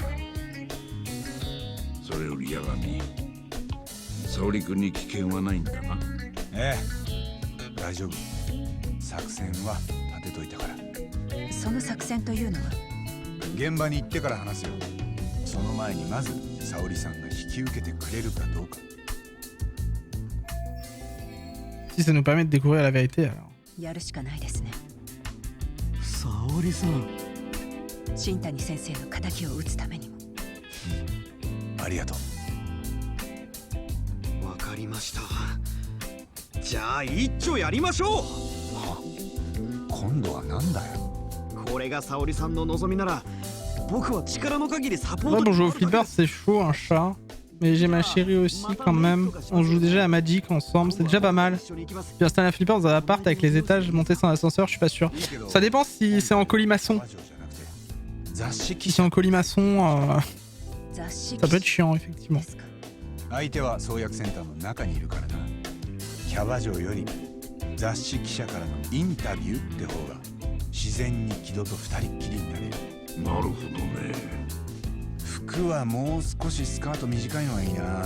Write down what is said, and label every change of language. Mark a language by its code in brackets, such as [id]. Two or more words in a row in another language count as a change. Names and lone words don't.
[ja] それより八神、沙織君に危険はないんだな。ええ、大丈夫。作戦は立てといたから。その作戦というのは？現場に行ってから話すよ。その前にまず沙織さんが引き受けてくれるかどうか。 [fr] Si ça nous permet de découvrir la vérité, alors. [ja] やるしかないですね。沙織さん。新谷先生の仇を討つためにも。ありがとう。わかりました。じゃあ一丁やりましょう。今度はなんだよ。これが沙織さんの望みなら僕は力の限りサポ [fr] Ouais, [ja] ート [fr] bon, [ja] に [fr] jouer [ja] な [fr] au [ja] るだけ [fr] flipper, c'est chaud, un chat. Mais j'ai ma chérie aussi quand même. On joue déjà à Magic ensemble, c'est déjà pas mal. [ja] 一緒に行きます。 [fr] Puis installer un flipper dans un appart avec les étages, monter sans ascenseur, je suis pas sûr. Ça dépend si c'est en colimaçon. [ja] 雑誌 [fr] Si [ja] 記 [fr] c'est [ja] 者 [fr] en colimaçon, [ja] 雑誌 [fr] ça peut être chiant, effectivement. [ja] ですか。相手は創薬センターの中にいるからな。キャバ嬢より雑誌記者からのインタビューって方が自然に木戸と二人っきりになれる。なるほどね。服はもう少しスカート短いのがいいな。